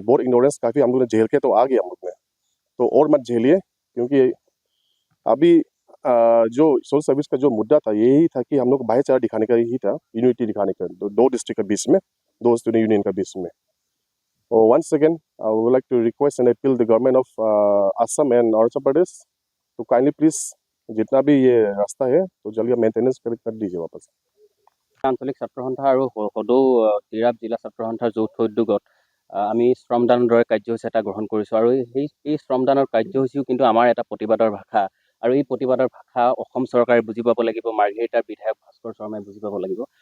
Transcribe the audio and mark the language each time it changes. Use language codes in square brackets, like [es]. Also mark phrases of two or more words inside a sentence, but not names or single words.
[hi] बहुत इग्नोरेंस काफ़ी हम लोग ने झेल के तो आ गए हम लोग ने, तो और मत झेलिए क्योंकि अभी जो [en] social service [hi] का जो मुद्दा था यही था कि हम लोग भाईचारा दिखाने का ही था, यूनिटी दिखाने का 2 डिस्ट्रिक्ट के बीच में, 2 स्टूडेंट यूनियन के बीच में। [en] और once again I would like to request and appeal the Government of Assam and Arunachal Pradesh तो kindly please [hi] जितना भी ये रास्ता है तो जल्दी मेंटेनेंस कर दीजिए वापस। [as] আঞ্চলিক ছাত্ৰ সন্থা আৰু সদৌ তিৰাপ জিলা ছাত্ৰ সন্থাৰ যৌথ উদ্যোগত আমি শ্ৰমদানৰ দৰে কাৰ্যসূচী এটা গ্ৰহণ কৰিছোঁ আৰু এই শ্ৰমদানৰ কাৰ্যসূচীও কিন্তু আমাৰ এটা প্ৰতিবাদৰ ভাষা আৰু এই প্ৰতিবাদৰ ভাষা অসম চৰকাৰে বুজি পাব লাগিব, মাৰ্ঘেৰিটাৰ বিধায়ক ভাস্কৰ শৰ্মাই বুজি পাব লাগিব।